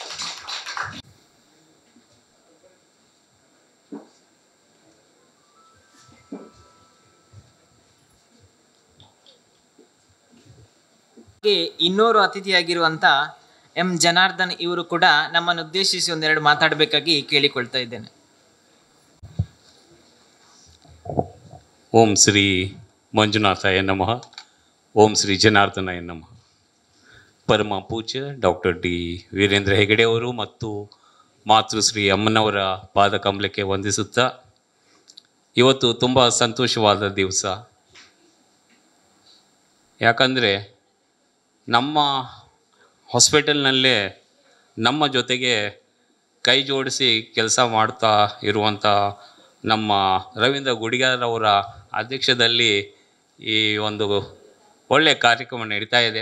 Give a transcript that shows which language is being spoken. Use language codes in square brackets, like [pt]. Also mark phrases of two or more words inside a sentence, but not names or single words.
[kn] ಇನ್ನೋರು ಅತಿಥಿಯಾಗಿರುವಂಥ ಜನಾರ್ದನ್ ಇವರು ಕೂಡ ನಮ್ಮನ್ನು ಉದ್ದೇಶಿಸಿ ಒಂದೆರಡು ಮಾತಾಡಬೇಕಾಗಿ ಕೇಳಿಕೊಳ್ತಾ ಇದ್ದೇನೆ. [sa] ಓಂ ಶ್ರೀ ಮಂಜುನಾಥಾಯ ನಮಃ. ಓಂ ಶ್ರೀ ಜನಾರ್ದನಾಯ ನಮಃ. [kn] ಪರಮ ಪೂಜ್ಯ ಡಾಕ್ಟರ್ ಡಿ ವೀರೇಂದ್ರ ಹೆಗಡೆ ಅವರು ಮತ್ತು ಮಾತೃಶ್ರೀ ಅಮ್ಮನವರ ಪಾದಕಮಲಕ್ಕೆ ವಂದಿಸುತ್ತಾ, ಇವತ್ತು ತುಂಬ ಸಂತೋಷವಾದ ದಿವಸ. ಯಾಕಂದರೆ ನಮ್ಮ ಹಾಸ್ಪಿಟಲ್ನಲ್ಲೇ ನಮ್ಮ ಜೊತೆಗೆ ಕೈ ಜೋಡಿಸಿ ಕೆಲಸ ಮಾಡ್ತಾ ಇರುವಂಥ ನಮ್ಮ ರವೀಂದ್ರ ಗುಡಿಗಾರವರ ಅಧ್ಯಕ್ಷದಲ್ಲಿ ಈ ಒಂದು ಒಳ್ಳೆಯ ಕಾರ್ಯಕ್ರಮ ನಡೀತಾ ಇದೆ.